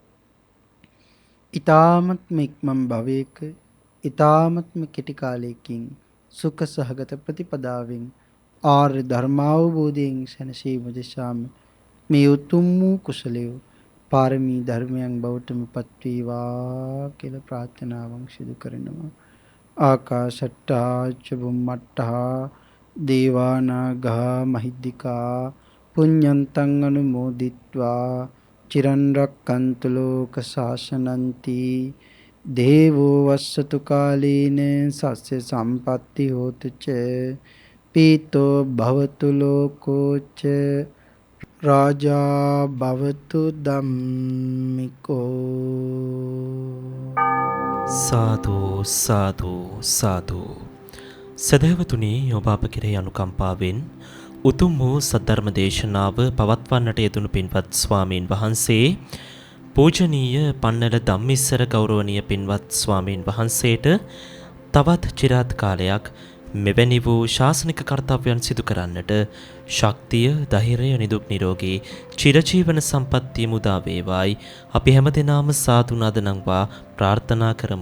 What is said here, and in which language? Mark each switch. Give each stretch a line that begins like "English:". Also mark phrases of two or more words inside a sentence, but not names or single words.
Sinhala: ඊ타මත්ම ඉක්මන් භවයක ඊ타මත්ම කෙටි කාලයකින් සුඛ සහගත ප්‍රතිපදාවෙන් ආර්ය ධර්මාවබෝධයෙන් සැනසීම දෙසාම මේ උතුම් වූ කුසලය පාරමී ධර්මයන් බවටම පත් වේවා කියලා ප්‍රාර්ථනාවන් සිදු කරනවා.
Pali: ආකාශට්ටා ච බුම්මට්ටා දේවානාගා මහිද්దికා පුඤ්ඤන්තං අනුමෝදිත්වා චිරන් රක්칸තු ලෝක ශාසනන්ති දේවෝ වස්සතු කාලේන සස්්‍ය සම්පatti හෝතු ච පීතෝ භවතු ලෝකෝ ච රාජා භවතු ධම්මිකෝ.
Sinhala: සාදු සාදු සාදු. සදහවතුනි, ඔබ අප කෙරෙහි අනුකම්පාවෙන් උතුම් වූ සද්ධර්ම දේශනාව පවත්වන්නට යෙදුණු පින්වත් ස්වාමීන් වහන්සේ පූජනීය පන්නල ධම්මිස්සර ගෞරවනීය පින්වත් ස්වාමීන් වහන්සේට තවත් চিරාත් කාලයක් මෙවැනි වූ ශාසනික කර්තව්‍යයන් සිදු කරන්නට ශක්තිය, ධෛර්යය, නිදුක් නිරෝගී චිරජීවන සම්පන්නිය මුදා වේවායි අපි හැමදෙනාම සාදු නදනම්වා ප්‍රාර්ථනා කරමු.